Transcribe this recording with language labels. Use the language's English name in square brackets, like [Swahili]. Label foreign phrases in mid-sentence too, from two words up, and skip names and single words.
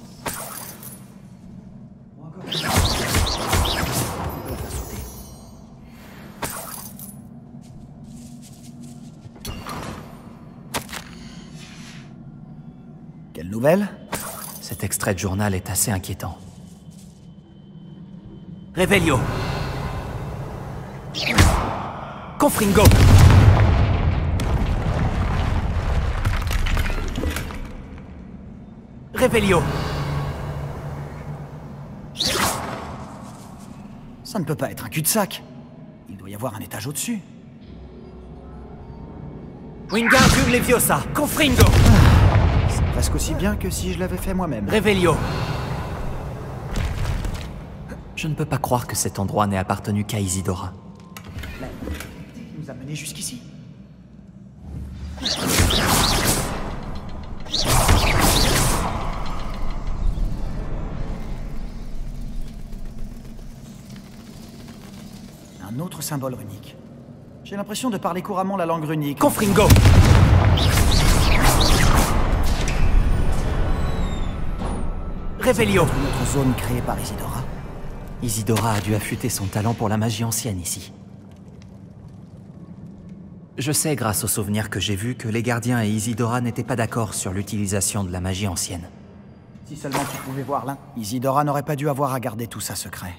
[French] Ou encore une fois. On peut la sauter. Quelle nouvelle? Cet extrait de journal est assez inquiétant. Revelio! Confringo! Revelio! Ça ne peut pas être un cul-de-sac. Il doit y avoir un étage au-dessus. Wingardium Leviosa! Confringo! C'est presque aussi bien que si je l'avais fait moi-même. Revelio! Je ne peux pas croire que cet endroit n'ait appartenu qu'à Isidora. La qui nous a menés jusqu'ici. Un autre symbole runique. J'ai l'impression de parler couramment la langue runique. Confringo! Revelio! Une autre zone créée par Isidora. Isidora a dû affûter son talent pour la magie ancienne ici. Je sais, grâce aux souvenirs que j'ai vus, que les gardiens et Isidora n'étaient pas d'accord sur l'utilisation de la magie ancienne. Si seulement tu pouvais voir l'un. Isidora n'aurait pas dû avoir à garder tout ça secret.